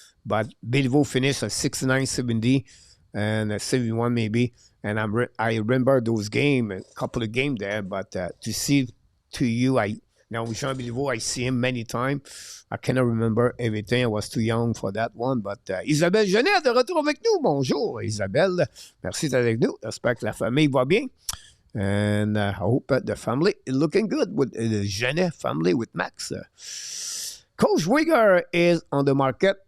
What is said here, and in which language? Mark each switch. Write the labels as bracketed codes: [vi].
[en] But Béliveau finished at 69, 70, and 71 maybe. And I remember those games, a couple of games there. But to see to you, Jean Béliveau, I see him many times. I cannot remember everything. I was too young for that one. [fr] But Isabelle Genet de retour avec nous. Bonjour, Isabelle. Merci d'être avec nous. J'espère que la famille va bien. [en] And I hope that the family is looking good with the Genet family with Max. Coach Wigger is on the market.